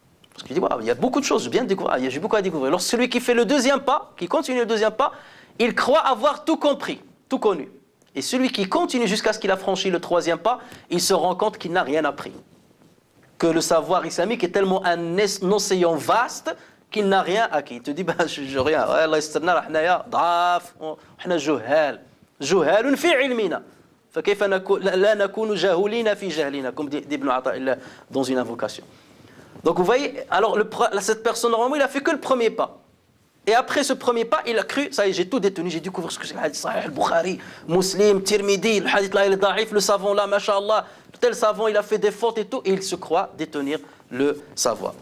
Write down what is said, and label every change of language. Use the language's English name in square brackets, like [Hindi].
[French] Parce qu'il dit, il y a beaucoup de choses, je viens de découvrir, j'ai beaucoup à découvrir. Alors celui qui fait le deuxième pas, qui continue le deuxième pas, il croit avoir tout compris, tout connu. Et celui qui continue jusqu'à ce qu'il a franchi le troisième pas, il se rend compte qu'il n'a rien appris. Que le savoir islamique est tellement un océan vaste qu'il n'a rien acquis. Il te dit, je rien. [Arabic] Allah يسترنا حنايا ضعاف وحنا جهال. جهال في علمنا. فكيف لا نكون جاهلين في جهلنا, [French] comme dit Ibn Ata'illah dans une invocation. Donc vous voyez, alors cette personne normalement il a fait que le premier pas. Et après ce premier pas, il a cru, ça y est, j'ai tout détenu, j'ai découvert ce que c'est le hadith Sahih, le Bukhari, Muslim, Tirmidhi, le hadith là il est daif, le savant là, mashallah, tel savant il a fait des fautes et tout, et il se croit détenir le savoir.